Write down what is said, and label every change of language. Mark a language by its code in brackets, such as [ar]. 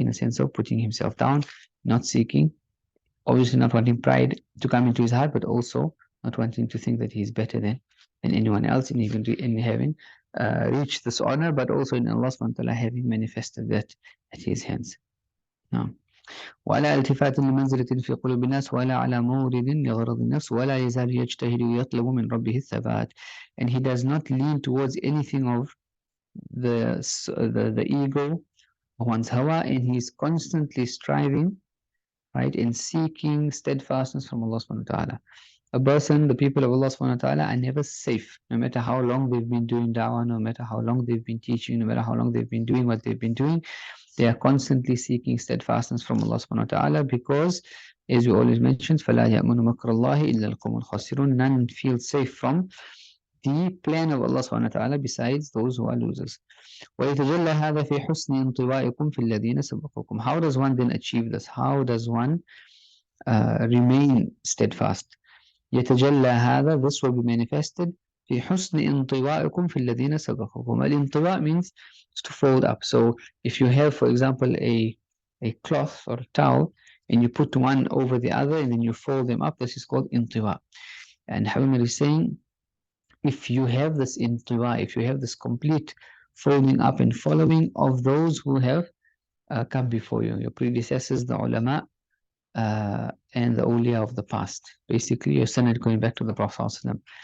[en] In a sense of putting himself down, not seeking, obviously not wanting pride to come into his heart, but also not wanting to think that he is better than anyone else, and even in having reached this honor, but also in Allah subhanahu wa ta'ala having manifested that at his hands. [ar] نعم. ولا التفات لمنزلة في قلوب الناس ولا على مورد لغرض النفس ولا يزال يجتهد ويطلب من ربه الثبات. [en] And he does not lean towards anything of the ego, one's hawa, and he is constantly striving, right, and seeking steadfastness from Allah subhanahu wa ta'ala. A person, the people of Allah subhanahu wa ta'ala are never safe, no matter how long they've been doing da'wah, no matter how long they've been teaching, no matter how long they've been doing what they've been doing. They are constantly seeking steadfastness from Allah subhanahu wa ta'ala, because, as we always mention, [ar] فَلَا يَأْمُنُ مَكْرَ اللَّهِ إِلَّا الْقَوْمُ الْخَاسِرُونَ. [en] None feel safe from the plan of Allah subhanahu wa ta'ala besides those who are losers. [ar] وَيَتَجَلَّ هَذَا فِي حُسْنِ انطِوَائِكُمْ فِي الَّذِينَ سَبَقُكُمْ. [en] How does one then achieve this? How does one remain steadfast? [ar] يَتَجَلَّ هَذَا, [en] this will be manifested [ar] في حسن انطوائكم في الذين سبقكم. [en] الانطواء means to fold up. So if you have, for example, a cloth or a towel, and you put one over the other and then you fold them up, this is called intiwa. And Habib is saying, if you have this intiwa, if you have this complete folding up and following of those who have come before you, your predecessors, the ulama, and the awliya of the past, basically your sanad going back to the Prophet ﷺ.